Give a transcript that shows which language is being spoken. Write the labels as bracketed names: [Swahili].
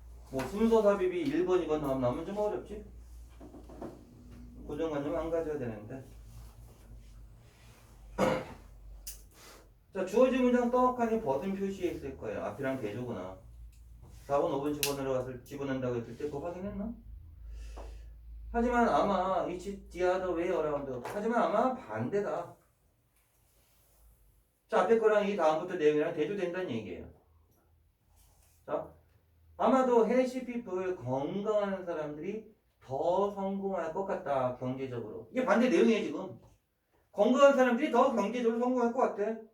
[Korean] 뭐 순서 삽입이 1번, 2번 나오면 좀 어렵지? 고정관념 안 가져야 되는데. 자, 주어진 문장 떡하니 버튼 표시에 있을 거예요. 앞이랑 대조구나. 4번, 5번 집어넣는다고 했을 때 그거 확인했나? 하지만 아마 [English] it's the other way around. [Korean] 하지만 아마 반대다. 자, 앞에 거랑 이 다음부터 내용이랑 대조된다는 얘기예요. 자, 아마도 [English] 헬시 피플 [Korean] 건강한 사람들이 더 성공할 것 같다. 경제적으로. 이게 반대 내용이에요 지금. 건강한 사람들이 더 경제적으로 성공할 것 같아.